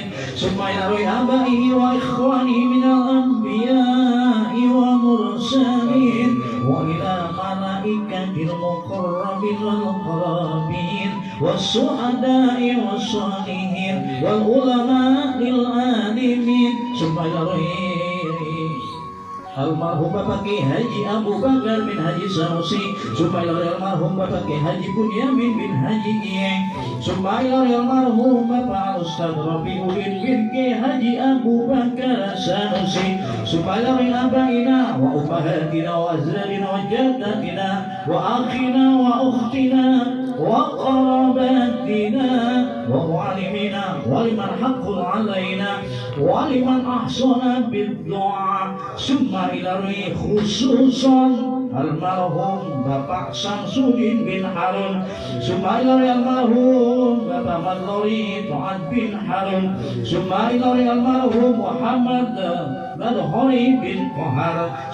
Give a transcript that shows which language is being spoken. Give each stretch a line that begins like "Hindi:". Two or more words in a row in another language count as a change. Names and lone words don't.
Arabic: ثم إلى آبائه وإخوانه من الأنبياء والمرسلين وإلى ملائكة المقربين والقرابين والشهداء والصالحين والعلماء العالمين. ثم إلى
Indonesian: almarhum Bapak Ki Haji Abu Bakar bin Haji Sanusi.
Arabic: ثم إلى
Indonesian: almarhum Bapak Ki Haji Bunyamin bin Haji Iyeng.
Arabic: ثم إلى
Indonesian: almarhum Bapak Ustaz Rafiuddin bin Ki Haji Abu Bakar Sanusi.
Arabic: ثم إلى آبائنا وأمهاتنا وأزواجنا وجداتنا وأخينا وأختنا وقرابتنا ومعلمينا ولمن حق علينا ولمن أحسن بالدعاء. ثم إلى روح خصوصا
Indonesian: almarhum Bapak Samsudin bin Harun.
Arabic: ثم إلى روح
Indonesian: almarhum Bapak Madlori Tu'ad bin Harun.
Arabic: ثم إلى روح
Indonesian: almarhum Muhammad Madhori bin Kohar.